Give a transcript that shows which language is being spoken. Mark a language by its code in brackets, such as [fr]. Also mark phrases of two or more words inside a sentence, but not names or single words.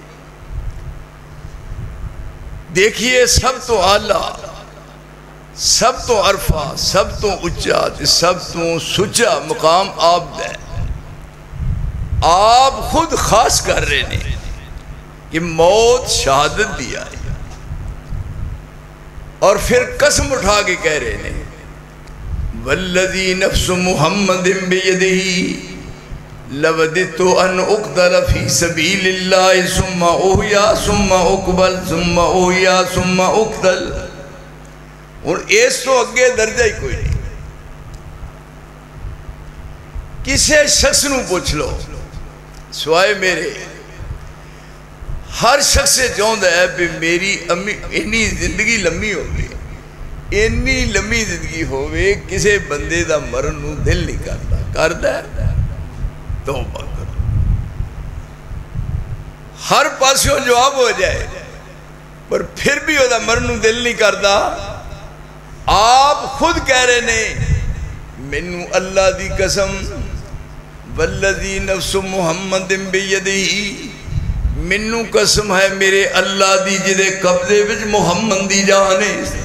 [pa] دیکھیے سب تو اعلیٰ، سب تو عرفہ، سب تو اچا، سب تو سچا مقام آپ دے، آپ خود خاص کر رہے ہیں کہ موت شہادت دیا ہے، اور پھر قسم اٹھا کے کہہ رہے ہیں [ar] والذی نفس محمد بیدہ لوددت ان اقتل فی سبیل اللہ ثم احیا ثم اقبل ثم احیا ثم اقتل۔ [pa] اور اس تو اگے درجہ ہی کوئی نہیں۔ کسے شخص نو پوچھ لو سوائے میرے ہر شخص چاہتا ہے کہ میری امی اینی زندگی لمبی ہوگی، اینی لمبی زندگی ہوئے کسے بندے دا مرن نو دل نہیں کرتا، کرتا ہے توبہ کرو، ہر پاسوں جواب ہو جائے پر پھر بھی وہ دا مرن نو دل نہیں کرتا۔ آپ خود کہہ رہے نے منو اللہ دی قسم [ar] والذی نفس محمد بیدہی، [pa] منو قسم ہے میرے اللہ دی جدے قبضے وچ محمد دی جانے،